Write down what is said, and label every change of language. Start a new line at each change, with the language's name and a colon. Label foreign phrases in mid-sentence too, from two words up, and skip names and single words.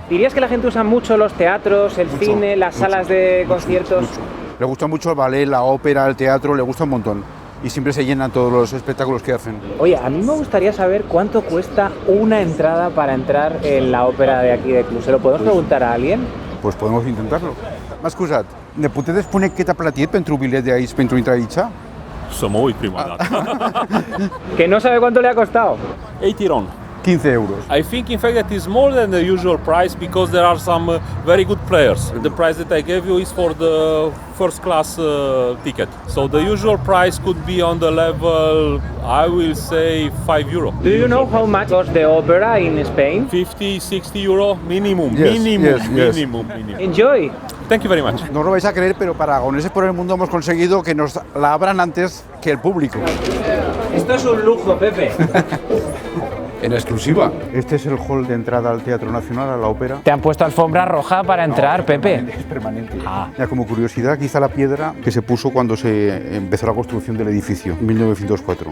Spanish: ¿Dirías que la gente usa mucho los teatros, el cine, las salas de conciertos? Mucho. Le gusta mucho el ballet, la ópera, el teatro, le gusta un montón. Y siempre se llenan todos los espectáculos que hacen. Oye, a mí me gustaría saber cuánto cuesta una entrada para entrar en la ópera de aquí de Cluj. ¿Se lo podemos preguntar a alguien? Pues podemos intentarlo.
Romanian: M'ha excusat, ne puteți spune cât a plătit pentru un bilet de aici pentru a intra aici? Să mă uit prima dată.
Spanish: Que no sabe cuánto le ha costado. 80 RON. 15 euros.
English: I think in fact that is more than the usual price because there are some very good players. The price that I gave you is for the first class ticket. So the usual price could be on the level, I will say, 5 euro. Do you know how much costs the opera in Spain? 50, 60 euro minimum. Yes, minimum. yes. Enjoy. Thank you very much.
Spanish: No os lo vais a creer, pero para Aragoneses por el Mundo hemos conseguido que nos la abran antes que el público. Esto es un lujo, Pepe. En exclusiva. Este es el hall de entrada al Teatro Nacional, a la ópera. Te han puesto alfombra roja para entrar, Pepe. Es permanente. Ya como curiosidad, quizá la piedra que se puso cuando se empezó la construcción del edificio, en 1904.